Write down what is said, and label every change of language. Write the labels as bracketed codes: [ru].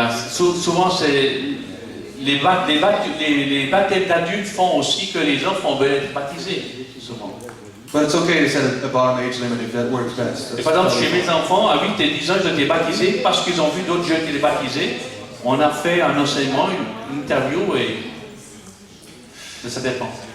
[fr] Souvent, c'est les baptêmes d'adultes font aussi que les enfants veulent être baptisés. Souvent. [en] But it's okay to set a bottom age limit if that works best. [fr] Et par exemple, chez mes enfants, à 8 et 10 ans, ils ont été baptisés parce qu'ils ont vu d'autres jeunes qui étaient baptisés. On a fait un enseignement, une interview et ça dépend.